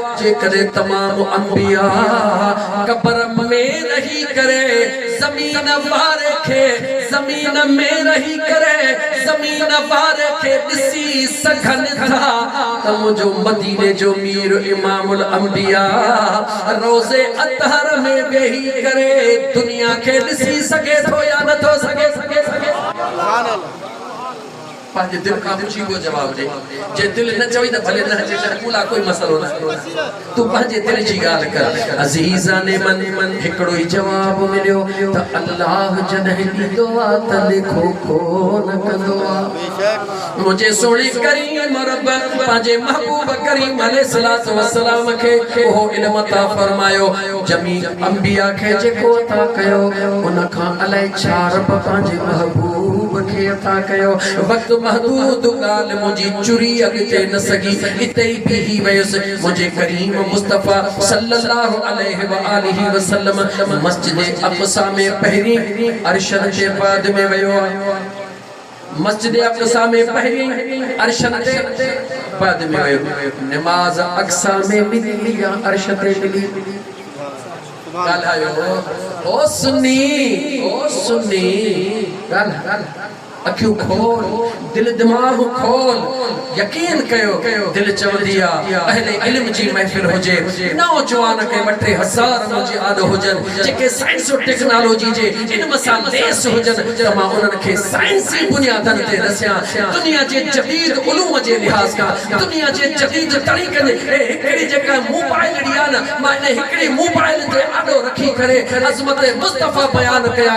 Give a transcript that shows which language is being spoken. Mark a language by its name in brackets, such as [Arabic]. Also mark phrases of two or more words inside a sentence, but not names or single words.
[Sindhi] जेकॾहिं तमाम अंबिया क़बर में रही करे ज़मीन वारे खे, ज़मीन में रही करे ज़मीन वारे खे ॾिसी सघनि था त मुंहिंजो मदीने जो मीर [Arabic] إمام الأنبياء [Sindhi] रोज़े अतहर में वेही करे दुनिया खे ॾिसी सघे थो या नथो सघे? पंहिंजे दिल खां पुछी को जवाब दे। जे दिल न चवई त भले न अचे कूला कोई मसलो न, तू पंहिंजे दिल जी ॻाल्हि कर। अज़ीज़ा ने मन हिकिड़ो ई जवाब मिलियो त अल्लाह जॾहिं ॾींदो आहे त लिखो कोन कंदो आहे। मुंहिंजे सोणे करीम रब पंहिंजे महबूब करीम [Arabic] عليه الصلاة والسلام [Sindhi] खे उहो इल्म अता फरमायो, जमी अंबिया खे जेको अता कयो उन खां अलाए छा रब पंहिंजे महबूब खे अता कयो। वक़्तु महदूद ॻाल्हि मुंहिंजी चुरी अॻिते न सघी, हिते ई बीही वयुसि। मुंहिंजे करीम मुस्तफ़ा [Arabic] صلى الله عليه وآله وسلم [Sindhi] मस्जिद अक़सा में पहिरीं अरशन जे बाद में वियो आहे। मस्जिद अक़सा में पहिरीं अरशन जे बाद में वियो। नमाज अक़सा में मिली या अर्श ते मिली? ॻाल्हायो ओ सुन्नी ॻाल्हि अखियूं खोल, दिल दिमाग खोल, यकीन कयो दिल चवंदी आहे अहले इल्म जी महफिल हुजे, नौजवान खे वठे हज़ार मुंहिंजी आल हुजनि जेके साइंस और टेक्नोलॉजी जे इल्म सां लेस हुजनि त मां उन्हनि खे साइंसी बुनियादनि ते रसियां। दुनिया जे जदीद उलूम जे लिहाज़ खां, दुनिया जे जदीद तरीक़नि हिकिड़ी जेका मोबाइल ॾी आहे न, मां इन हिकिड़ी मोबाइल ते आॾो रखी करे अज़मत मुस्तफ़ा बयान कया।